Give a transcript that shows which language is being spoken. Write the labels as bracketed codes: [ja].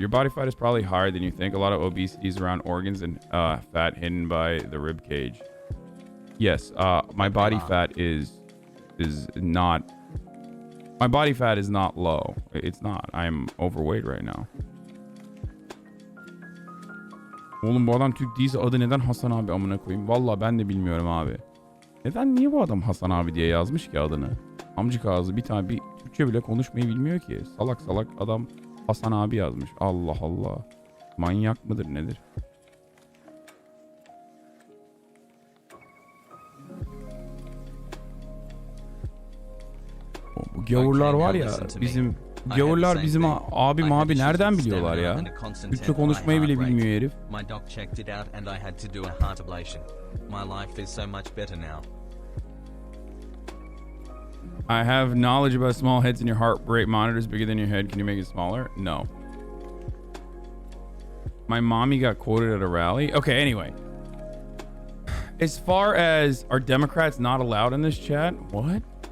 [en] Your body fat is probably higher than you think. A lot of obesity is around organs and fat hidden by the rib cage. Yes, my body fat is not... My body fat is not low. It's not. I'm overweight right now. [tr] Oğlum bu adam Türk değilse adı neden Hasan abi amına koyayım? Vallahi ben de bilmiyorum abi. Niye bu adam Hasan abi diye yazmış ki adını? Amcık ağzı bir tane bir Türkçe bile konuşmayı bilmiyor ki. Salak salak adam Hasan abi yazmış. Allah Allah. Manyak mıdır nedir? Bu gavurlar var ya bizim gavurlar bizim abi nereden biliyorlar ya? Türkçe konuşmayı bile bilmiyor herif. [en] My doc checked it out and I had to do a heart ablation. My life is so much better now. I have knowledge about small heads and your heart rate monitor is bigger than your head. Can you make it smaller? No. My mommy got quoted at a rally. Okay, anyway. As far as are Democrats not allowed in this chat? What?